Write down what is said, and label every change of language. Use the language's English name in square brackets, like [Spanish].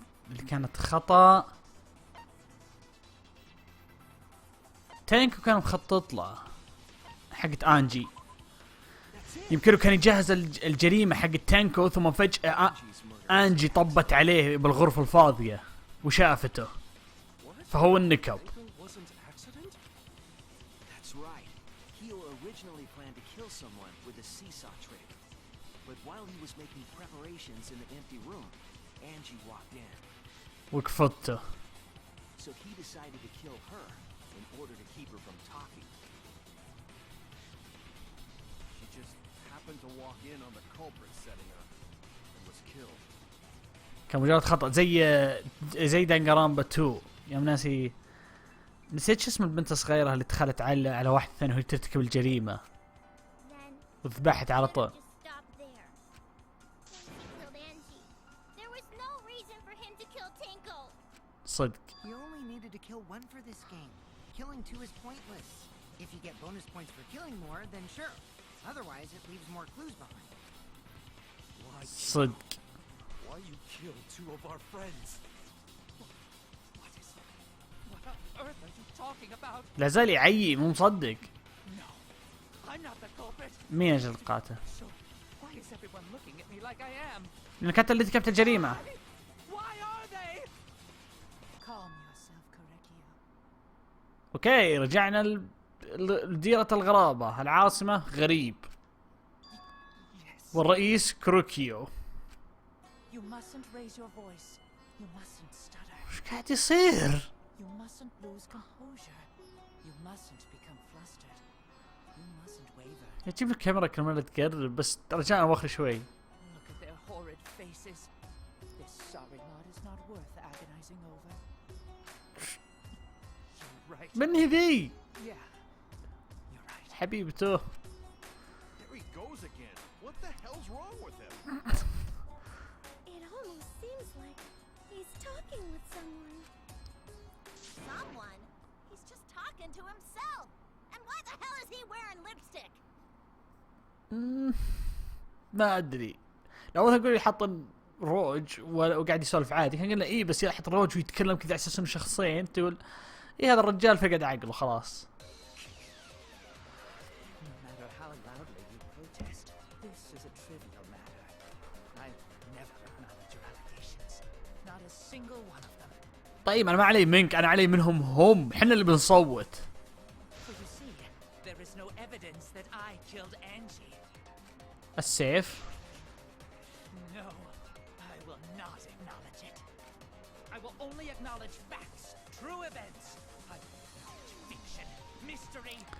[Arabic] اللي كانت خطأ تانكو كان مخطط له حقت انجي. يمكنه كان يجهز الجريمة حق تانكو ثم فجأة انجي طبت عليه بالغرفة الفاضية وشافته فهو النكب. [English] It wasn't accident? That's right. Kyo originally planned to kill someone with a seesaw trick. But while he was making preparations in the empty room, Angie walked in, [Arabic] وقفته. [English] so he decided to kill her in order to keep her from talking. She just happened to walk in on the culprit setting up and was killed. [Arabic] كان مجرد خطأ زي دنقنرونبا 2 يوم ناسي نسيت شو اسم البنت الصغيرة اللي دخلت على واحد ثاني وهي ترتكب الجريمة [English] Then [Arabic] وذبحت على طول. [English] just stop there. He killed Angie. There was no reason for him to kill Tinkle. [Arabic] صدق. [English] You only needed to kill one for this game. Killing two is pointless. If you get bonus points for killing more, then sure. Otherwise, it leaves more clues behind. [Arabic] صدق. [English] Why you killed two of our friends? What on earth are you talking about? [Arabic] لا زال يعيي مو مصدق. [English] No, I'm not the culprit. [Arabic] مين أجل القاتل؟ [English] So, why is everyone looking at me like I am? [Arabic] لأن كانت اللي ارتكبت الجريمة. [English] Why are they? Calm yourself, Korekio. [Arabic] اوكي رجعنا لديرة الغرابة، العاصمة غريب، [English] Yes. [Arabic] والرئيس كروكيو. [English] You mustn't raise your voice. You mustn't stutter. [Arabic] وش قاعد يصير؟ [English] You mustn't lose composure. You mustn't become flustered. You mustn't waver. [Arabic] تجيب الكاميرا كل مرة تقرب بس رجعنا وخر شوي. [English] Look at their horrid faces. This sorry lot is not worth agonizing over. You're right. [Arabic] من هي ذي؟ [English] Yeah. You're right. [Arabic] حبيبته. [English] There he goes again. What the hell's wrong with him? It almost seems like he's talking with someone. Someone? He's just talking to himself. And why the hell is he wearing lipstick? [Arabic] ما ادري. لو اول تقول لي حط روج وقاعد يسولف عادي كان قلنا ايه، بس يحط روج ويتكلم كذا على اساس انه شخصين تقول ايه هذا الرجال فقد عقله خلاص. [English] No matter how loudly you protest, this is a trivial matter. I've never acknowledged your allegations. Not a single one of them. [Arabic] طيب انا ما علي منك، انا علي منهم هم، احنا اللي بنصوت. [English] So you see, there is no evidence that I killed Angie. [Arabic] السيف. [English] No, I will not acknowledge it. I will only acknowledge facts, true events. I will acknowledge fiction, mystery.